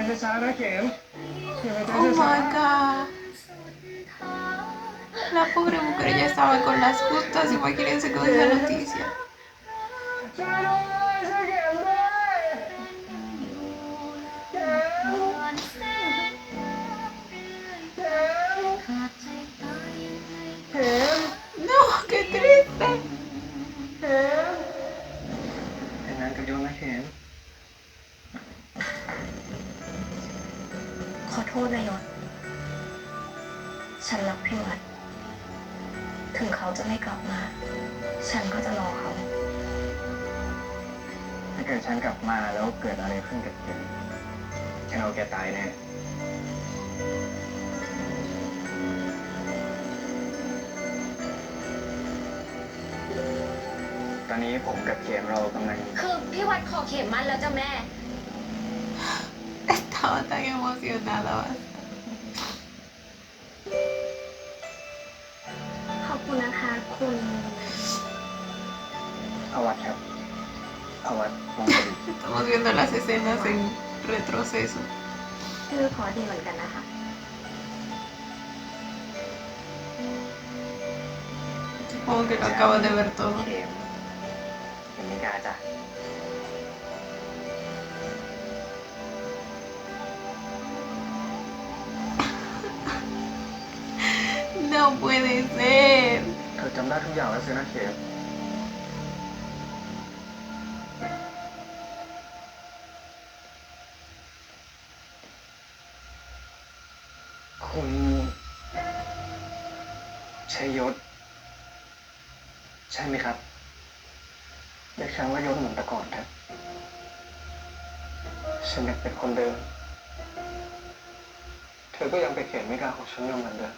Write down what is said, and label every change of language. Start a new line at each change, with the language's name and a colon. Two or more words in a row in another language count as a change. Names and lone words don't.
Thai: นะเข็มเข็มจะ
English: Oh my god.
Spanish: La pobre mujer ya estaba con las justas. Imagínense con esa noticia.
Thai: ช่วยด้วยช่วยเข็มด้วยเข็มเข็ม
Spanish: No, qué triste.
Thai: เข็มแต่งงานกับโยมนะเข็ม ขอโทษนายศฉันรักพี่วัด ถึงเขาจะไม่กลับมา ฉันก็จะรอเขา ถ้าเกิดฉันกลับมาแล้วเกิดอะไรขึ้นกับเข็มฉันเอาแกตายแน่ตอนนี้ผมกับเข็มเรากำลัง คือพี่วัดขอเข็มมันแล้วจ้ะแม่
Spanish: Estaba tan emocionada. Basta.
Thai: ขอบคุณนะคะคุณ อาวัตครับอาวัตวงประดิษฐ์
Spanish: Estamos viendo las escenas en retroceso.
Thai: ชื่อพอดีเหมือนกันนะคะ
Spanish: Supongo que lo acabo de ver todo.
Thai: เข็มเข็มมิกาจ้ะ
Spanish: No puede ser.
Thai: เธอจำได้ทุกอย่างแล้วสินะเข็มคุณชัยยศใช่ไหมครับเรียกฉันว่ายศเหมือนแต่ก่อนครับฉันอยากเป็นคนเดิมเธอก็ยังไปเขียนไม่กล้าของฉันอยู่เหมือนเดิม